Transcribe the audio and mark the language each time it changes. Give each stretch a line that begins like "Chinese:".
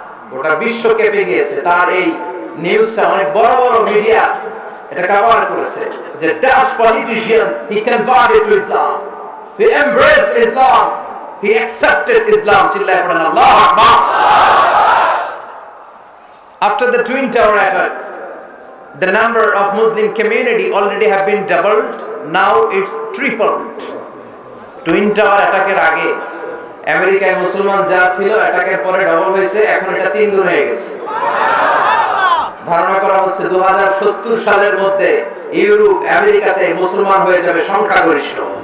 Bangla: গোটা বিশ্ব কেঁপে গিয়েছে। তার এই নিউজটা অনেক বড় বড় মিডিয়া এটা কভার করেছে যে
English: Dutch politician he converted to Islam, he embraced Islam, he accepted Islam.
Bangla: চিল্লায়ে পড়েন আল্লাহু আকবার।
English: After the Twin Tower attack, the number of Muslim community already have been doubled, now it's tripled.
Bangla: Twin tower অ্যাটাকের আগে আমেরিকায় মুসলমান যা ছিল, অ্যাটাকের পরে ডবল হয়েছে, এখন এটা 3 গুণ হয়ে গেছে। ধারণা করা হচ্ছে 2070 সালের মধ্যে ইউরোপ আমেরিকাতে মুসলমান হয়ে যাবে সংখ্যাগরিষ্ঠ।